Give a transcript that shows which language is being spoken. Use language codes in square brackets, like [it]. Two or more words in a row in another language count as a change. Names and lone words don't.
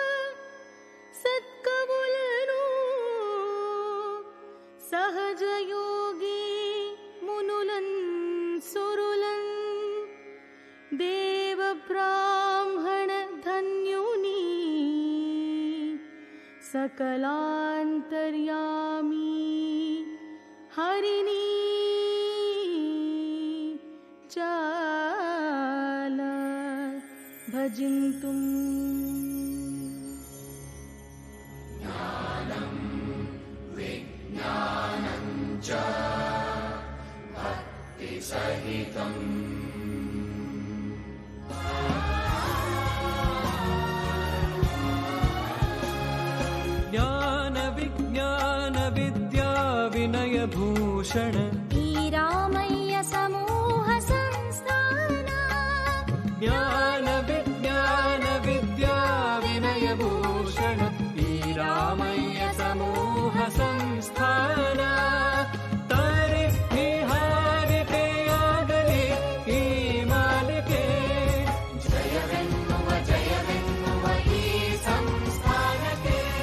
[te] సత్కవులను సహజ యోగి మునులన్ సురులన్ దేవ బ్రాహ్మణ ధన్యుని సకలాంతర్యామి హరిణి చాల భజింతుం. [sa] ಜ್ಞಾನಂ ವಿಜ್ಞಾನಂ ಚ ಭಕ್ತಿ ಸಹಿತಂ. [kn] ಜ್ಞಾನ ವಿಜ್ಞಾನ ವಿದ್ಯಾ ವಿನಯ ಭೂಷಣ ಈ ರಾಮಯ್ಯ ಸಮೂಹ ಸಂಸ್ಥಾನ. ಜ್ಞಾನ ವಿಜ್ಞಾನ ವಿದ್ಯಾ ವಿನಯ ಭೂಷಣ ಈ ರಾಮಯ್ಯ ಸಮೂಹ ಸಂಸ್ಥಾನ. ತಾರೆ ನಿಹಾರಿಕೆಯಾಗಲಿ ಈ ಮಾಲಿಕೆ, ಜಯವೆನ್ನುವ ಈ ಸಂಸ್ಥಾನಕ್ಕೆ.